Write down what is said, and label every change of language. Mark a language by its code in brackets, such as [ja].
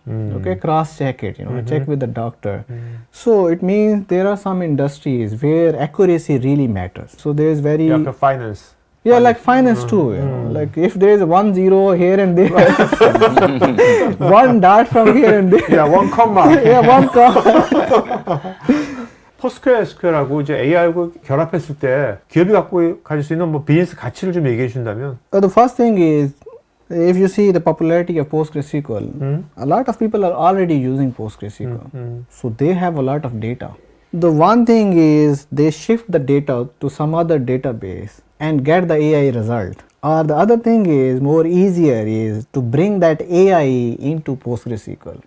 [en] Okay, cross check it, check with the doctor. So it means there are some industries where accuracy really matters. So there is very like finance. Yeah, like finance too. Like if there is 1 0 here and there, one dot from here and there. Yeah, one comma. Yeah, one comma. [ko] PostgreSQL하고 이제 AI하고 결합했을 때 기업이 가질 수 있는 뭐 비즈니스 가치를 좀 얘기해 주신다면? [en] The first thing is, if you see the popularity of PostgreSQL, a lot of people are already using PostgreSQL. So they have a lot of data. The one thing is they shift the data to some other database and get the AI result. Or the other thing is more easier is to bring that AI into PostgreSQL.